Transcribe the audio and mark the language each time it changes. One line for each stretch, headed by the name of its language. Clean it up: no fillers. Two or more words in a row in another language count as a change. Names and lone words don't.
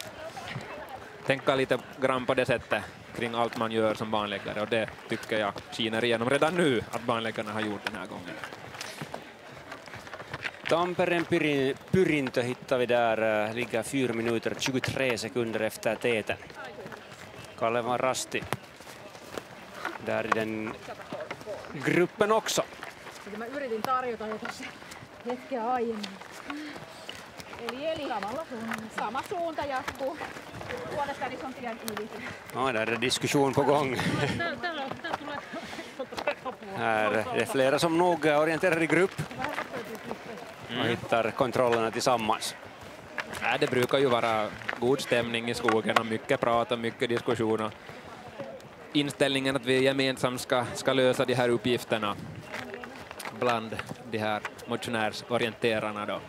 Swedish: Tänka lite grann på det sättet kring allt man gör som banläggare, och det tycker jag skiner igenom redan nu att banläggarna har gjort den här gången. Tampereen pyrintö hittar vi där, ligger 4 minuter 23 sekunder efter täten. Kalevan Rasti där i den gruppen också.
Finnish: Mä yritin tarjota jo tuossa hetkeä aiemmin. Eli sama suunta jatkuu. Puolestani on tien yli.
Swedish: Ja, där är diskussion på gång. Här är det flera som nog orienterar i grupp och hittar kontrollerna tillsammans. Ja, det brukar ju vara god stämning i skogen och mycket prat och mycket diskussioner. Inställningen att vi gemensamt ska lösa de här uppgifterna bland de här motionärsorienterarna då.